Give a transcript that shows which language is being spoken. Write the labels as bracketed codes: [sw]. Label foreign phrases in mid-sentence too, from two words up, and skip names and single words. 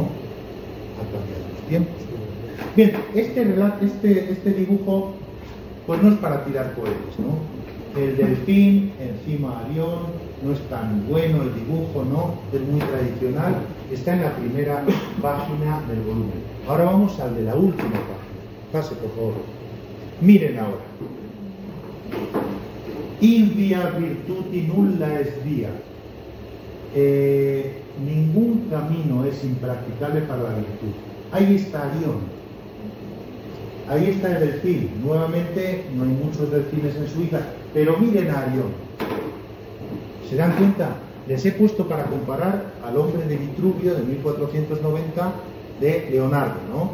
[es] Han cambiado los tiempos. Bien, este dibujo, pues no es para tirar cohetes, ¿no? El delfín, encima Arión, no es tan bueno el dibujo, ¿no? Es muy tradicional, está en la primera página del volumen. Ahora vamos al de la última página. Pase, por favor. Miren ahora. [la] In via virtuti nulla est via. [es] Ningún camino es impracticable para la virtud. Ahí está Arión. Ahí está el delfín. Nuevamente, no hay muchos delfines en Suiza, pero miren a Arión. ¿Se dan cuenta? Les he puesto para comparar al hombre de Vitruvio de 1490 de Leonardo, ¿no?